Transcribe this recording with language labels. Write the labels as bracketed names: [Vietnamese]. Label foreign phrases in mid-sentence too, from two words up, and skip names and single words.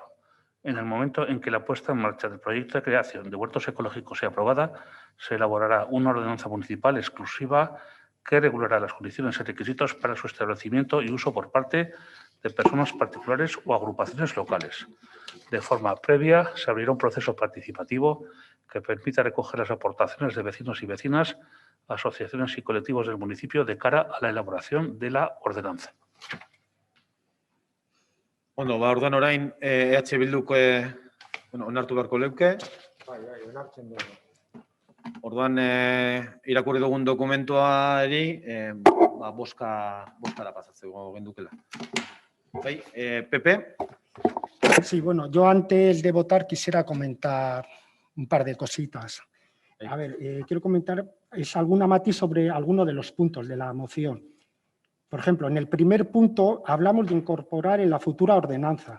[Spanish] En el momento en que la puesta en marcha del proyecto de creación de huertos ecológicos sea aprobada, se elaborará una ordenanza municipal exclusiva que regulará las condiciones y requisitos para su establecimiento y uso por parte de personas particulares o agrupaciones locales. De forma previa, se abrirá un proceso participativo que permita recoger las aportaciones de vecinos y vecinas, asociaciones y colectivos del municipio de cara a la elaboración de la ordenanza. [Basque] Ondo, orduan orain EH Bilduk onartu beharko leuke. onartzen dugu. Orduan irakurri dugun dokumentuari boskara pasatzeko gendukela. Bai, Pepe. [Spanish] Sí, bueno, yo antes de votar quisiera comentar un par de cositas. A ver, quiero comentar alguna matiz sobre alguno de los puntos de la moción. Por ejemplo, en el primer punto hablamos de incorporar en la futura ordenanza.